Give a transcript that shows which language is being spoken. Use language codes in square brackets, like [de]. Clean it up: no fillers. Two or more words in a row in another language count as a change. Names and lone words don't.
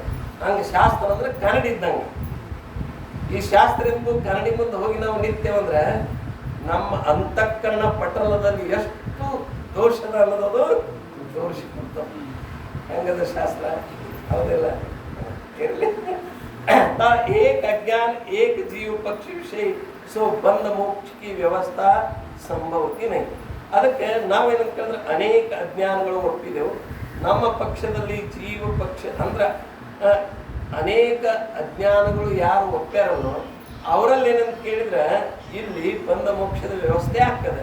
[kn] ಹಂಗೆ ಶಾಸ್ತ್ರ ಅಂದ್ರೆ ಕನ್ನಡಿ ಇದ್ದಂಗೆ. ಈ ಶಾಸ್ತ್ರದಿಂದ ಕನ್ನಡಿ ಮುಂದೆ ಹೋಗಿ ನಾವು ನಿಂತೇವಂದ್ರೆ ನಮ್ಮ ಅಂತಃಕರಣ ಪಟಲದಲ್ಲಿ ಎಷ್ಟು ದೋಷದ ಅನ್ನೋದು ತೋರಿಸಿಕೊಡ್ತದೆ. ಹೆಂಗದ ಶಾಸ್ತ್ರ? ಹೌದಿಲ್ಲ? ಇರಲಿ. [hi] एक अज्ञान एक जीव पक्षी विषय सो बंध मोक्ष की व्यवस्था संभवति नै. [kn] ಅದಕ್ಕೆ ನಾವೇನಂತ ಕೇಳಿದ್ರೆ ಅನೇಕ ಅಜ್ಞಾನಗಳು ಒಪ್ಪಿದೆವು. ನಮ್ಮ ಪಕ್ಷದಲ್ಲಿ ಜೀವ ಪಕ್ಷ ಅಂದ್ರೆ ಅನೇಕ ಅಜ್ಞಾನಗಳು ಯಾರು ಒಪ್ಪ್ಯಾರಲ್ಲೋ ಅವರಲ್ಲಿ ಏನಂತ ಕೇಳಿದ್ರೆ ಇಲ್ಲಿ ಬಂಧ ಮೋಕ್ಷದ ವ್ಯವಸ್ಥೆ ಆಗ್ತದೆ.